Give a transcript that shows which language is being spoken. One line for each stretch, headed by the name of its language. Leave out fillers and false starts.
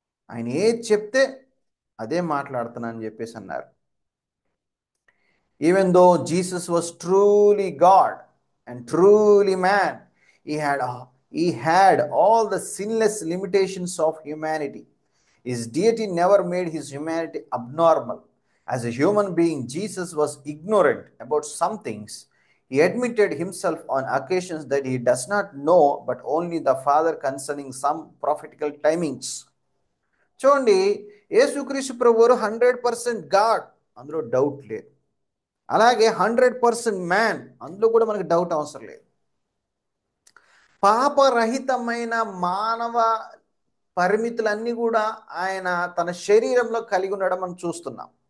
Telugu: ఆయన ఏది చెప్తే అదే మాట్లాడుతున్నానని చెప్పేసి అన్నారు.
English: Even though Jesus was truly God and truly man, he had all the sinless limitations of humanity. His deity never made his humanity abnormal. As a human being, Jesus was ignorant about some things. He admitted himself on occasions that he does not know, but only the Father concerning some prophetical timings.
Telugu: చూడండి, యేసుక్రీస్తు ప్రభువారు 100% God, అందులో doubt లేదు. అలాగే 100% man, అందులో కూడా మనకి doubt అవసరం లేదు. పాపరహితమైన మానవ పరిమితులన్నీ కూడా ఆయన తన శరీరంలో కలిగి ఉండడం మనం చూస్తున్నాం.